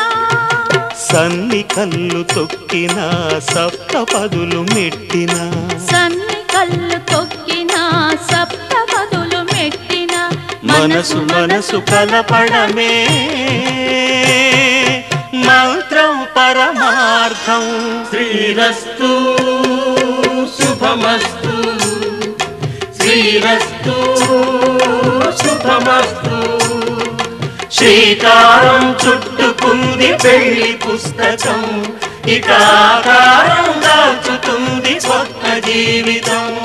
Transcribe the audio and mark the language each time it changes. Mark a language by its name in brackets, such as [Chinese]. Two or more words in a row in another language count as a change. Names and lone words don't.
[Telugu] సన్ని కళ్ళు తొక్కినా సప్త పదులు మెట్టినా సన్ని కళ్ళు తొక్కినా సప్త పదులు మెట్టినా మనసు మనసు కలపడమే మంత్రం పరమార్థం। [Sanskrit] श्रीरस्तु शुभमस्तु श्रीरस्तु शुभमस्तु। [Telugu] శ్రీకారం చుట్టుకుంది పెళ్లి పుస్తకం ఇక ఆకారం దాచుతుంది కొత్త జీవితం।